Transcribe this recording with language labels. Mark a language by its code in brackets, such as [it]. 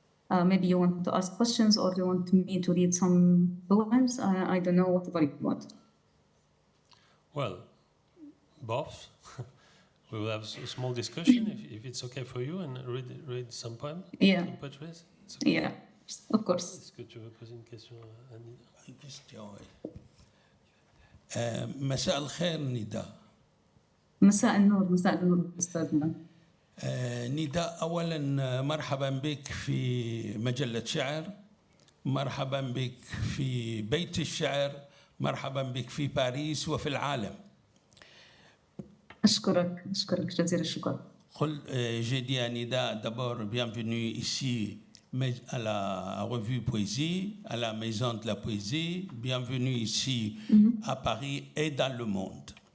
[en] Maybe you want to ask questions, or you want me to read some poems. I don't know, whatever you want. Well, both. We will have a small discussion, if it's okay for you, and read some poems. Yeah. Some poetries. Okay. Yeah, of course. [fr] Est-ce que tu veux poser une question à Nida? Une question, oui. [ar] مساء الخير نداء. مساء النور أستاذنا. نداء أولا مرحبا بك في مجلة شعر، مرحبا بك في بيت الشعر، مرحبا بك في باريس وفي العالم. أشكرك جزيل الشكر. [fr] J'ai dit à Nida d'abord bienvenue ici à la revue Poésie, à la Maison de la Poésie, bienvenue ici à Paris et dans le monde.